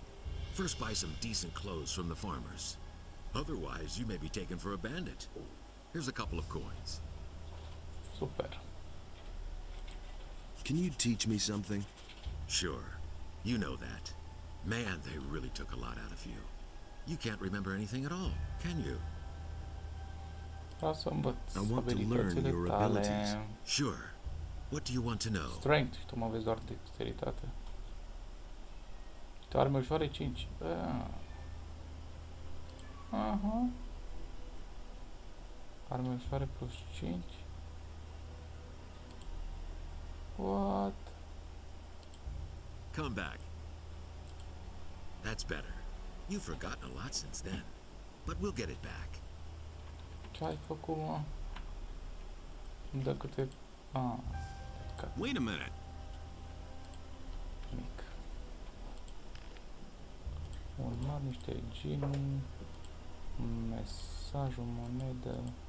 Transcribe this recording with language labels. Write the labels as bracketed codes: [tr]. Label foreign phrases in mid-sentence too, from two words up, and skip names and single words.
[en] First buy some decent clothes from the farmers. Otherwise, you may be taken for a bandit. Here's a couple of coins. Super. Can you teach me something? Sure. You know that. Man, they really took a lot out of you. You can't remember anything at all, can you? [ro] Vreau să învăț [en] I want to learn [ro] abilitățile [en] your [ro] tale. [en] abilities. Sure. What do you want to know? Strength, [ro] și tu mă vezi doar dexteritate. Tu arme ușoare 5. Aha. Arme ușoare plus 5. What? [en] Come back. That's better. You've forgotten a lot since then. But we'll get it back. [ro] Ce ai făcut, mă? Îmi dă câte... [en] Wait a minute. [ro] Mic. Urma niște gin. Mesaj, o monedă.